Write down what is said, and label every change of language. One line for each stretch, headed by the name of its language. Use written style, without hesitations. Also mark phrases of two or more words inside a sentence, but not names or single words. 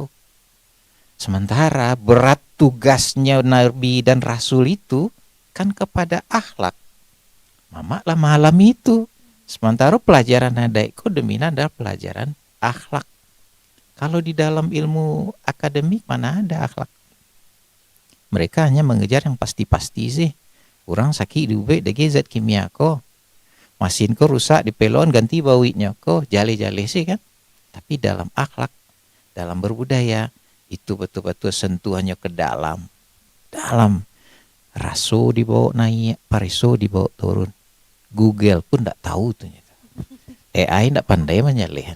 Indonesian: Sementara berat tugasnya Nabi dan Rasul itu kan kepada akhlak. Mama lah malam itu. Sementara pelajaran hadaiku dominan adalah pelajaran akhlak. Kalau di dalam ilmu akademik mana ada akhlak? Mereka hanya mengejar yang pasti-pasti sih.
Minangkabau: Orang sakit diubek dagi zat kimia ko. Mesin ko rusak dipelon ganti bawinya ko. Jale-jale sih kan.
Indonesian: Tapi dalam akhlak, dalam berbudaya itu betul-betul sentuhannya ke dalam. Dalam.
Minangkabau: Raso dibawa naik, pariso dibawa turun.
Indonesian: Google pun tidak tahu ternyata. AI tidak pandai menyelih.